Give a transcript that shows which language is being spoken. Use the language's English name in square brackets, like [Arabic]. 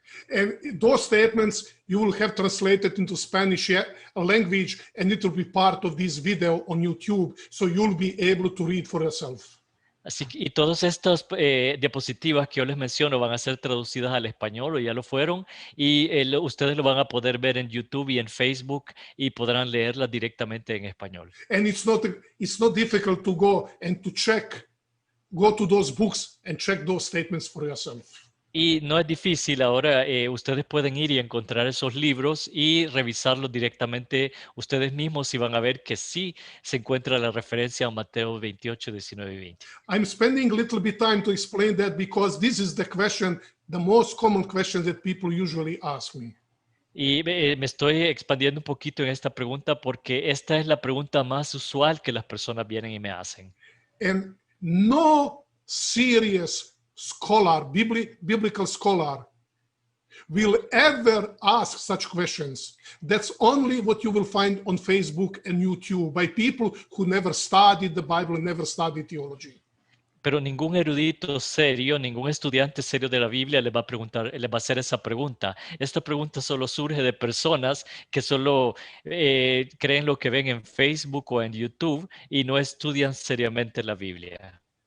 [English] And those statements you will have translated into Spanish language, and it will be part of this video on YouTube, so you'll be able to read for yourself. [Spanish] Así que, y todas estas diapositivas que yo les menciono van a ser traducidas al español o ya lo fueron, y ustedes lo van a poder ver en YouTube y en Facebook y podrán leerlas directamente en español. [English] And it's not difficult to go and to check go to those books and check those statements for yourself. [Spanish] Y no es difícil ahora, ustedes pueden ir y encontrar esos libros y revisarlos directamente ustedes mismos y van a ver que sí se encuentra la referencia a Mateo 28, 19 y 20. [English] I'm spending a little bit time to explain that because this is the question, the most common question that people usually ask me. [Spanish] Y me estoy expandiendo un poquito en esta pregunta porque esta es la pregunta más usual que las personas vienen y me hacen. [English] And no serious scholar, biblical scholar, will ever ask such questions. That's only what you will find on Facebook and YouTube by people who never studied the Bible and never studied theology. [Spanish] Pero ningún erudito serio, ningún estudiante serio de la Biblia le va a preguntar, le va a hacer esa pregunta. Esta pregunta solo surge de personas que solo creen lo que ven en Facebook o en YouTube y no estudian seriamente la Biblia.